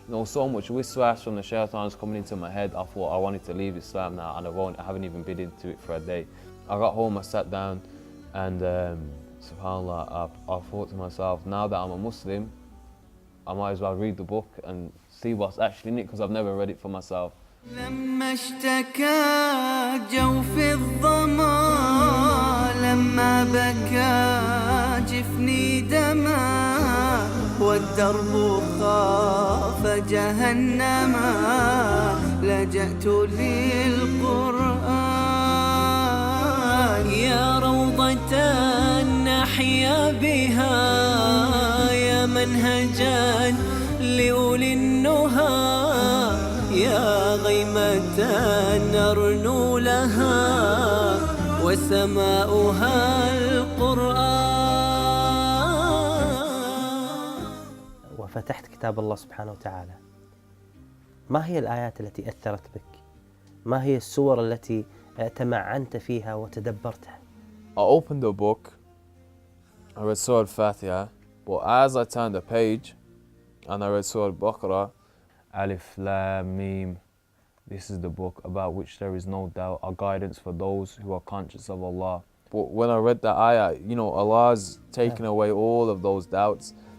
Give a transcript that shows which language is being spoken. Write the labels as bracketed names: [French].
[English] so much waswas from the shaitans coming into my head. I thought I wanted to leave Islam now, and I haven't even been into it for a day. I got home, I sat down, and subhanAllah, I thought to myself, now that I'm a Muslim, I might as well read the book and see what's actually in it, because I've never read it for myself. [Arabic] لما اشتكى جوف الظما لما بكى جفني دما والدرب خاف جهنما لجأت للقرآن يا روضة نحيا بها يا منهجا لأولي النهى يا غيمة نرنو لها وسماؤها القرآن. وفتحت كتاب الله سبحانه وتعالى، ما هي الآيات التي أثرت بك؟ ما هي السور التي تمعنت فيها وتدبرتها؟ [English] I opened the book, I read Surah Al-Fatiha, but as I turned the page and I read Surah Al-Baqarah, Alif Lam Mim, this is the book about which there is no doubt, a guidance for those who are conscious of Allah. But when I read that ayah, Allah's taken away all of those doubts.